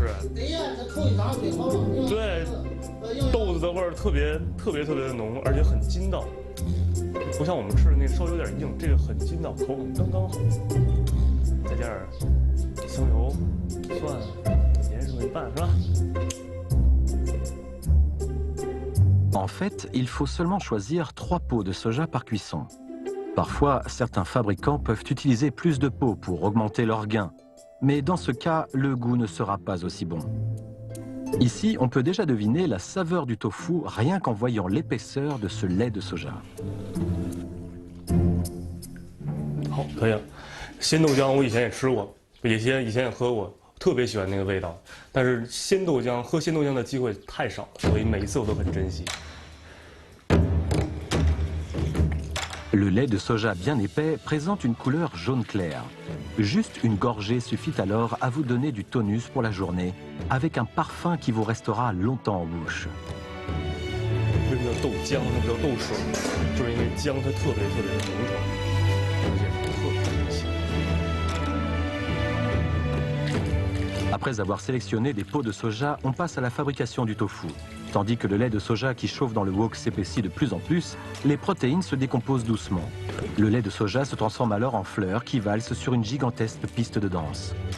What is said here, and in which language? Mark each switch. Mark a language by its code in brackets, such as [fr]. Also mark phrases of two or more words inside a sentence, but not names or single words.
[zh] 对呀，这头一张最好了。对，豆子的味儿特别的浓，而且很筋道，不像我们吃的那稍微有点硬，这个很筋道，口感刚刚好。再加点香油、蒜、盐什么一拌是吧？ [fr] En fait, il faut seulement choisir 3 pots de soja par cuisson. Parfois, certains fabricants peuvent utiliser plus de pots pour augmenter leur gain. Mais dans ce cas, le goût ne sera pas aussi bon. Ici, on peut déjà deviner la saveur du tofu rien qu'en voyant l'épaisseur de ce lait de soja. [zh] 好，可以了。鲜豆浆我以前也吃过，以前也喝过，特别喜欢那个味道。但是喝鲜豆浆的机会太少，所以每一次我都很珍惜。 [fr] Le lait de soja bien épais présente une couleur jaune clair. Juste une gorgée suffit alors à vous donner du tonus pour la journée, avec un parfum qui vous restera longtemps en bouche. [zh] 为什么叫豆浆？为什么叫豆水？就是因为姜它特别的浓稠，而且特别香。 [fr] Après avoir sélectionné des pots de soja, on passe à la fabrication du tofu. Tandis que le lait de soja qui chauffe dans le wok s'épaissit de plus en plus, les protéines se décomposent doucement. Le lait de soja se transforme alors en fleurs qui valsent sur une gigantesque piste de danse.